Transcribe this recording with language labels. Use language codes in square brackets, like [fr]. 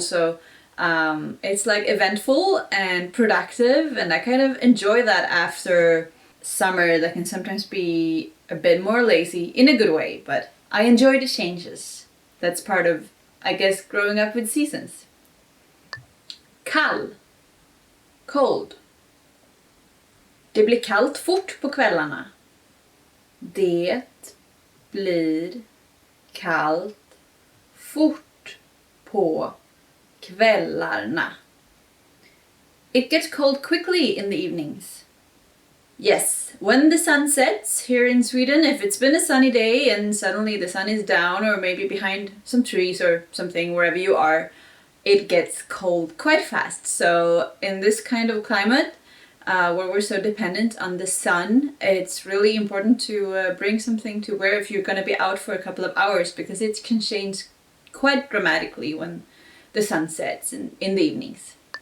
[en] So it's like eventful and productive, and I kind of enjoy that after summer that can sometimes be a bit more lazy in a good way, but I enjoy the changes. That's part of, I guess, growing up with seasons. [sv] Kall. Cold. Det blir kallt fort på kvällarna. Det blir kallt fort på kvällarna. [en] It gets cold quickly in the evenings. Yes, when the sun sets here in Sweden, if it's been a sunny day and suddenly the sun is down or maybe behind some trees or something wherever you are, it gets cold quite fast. So in this kind of climate, where we're so dependent on the sun, it's really important to bring something to wear if you're going to be out for a couple of hours, because it can change quite dramatically when the sun sets in the evenings.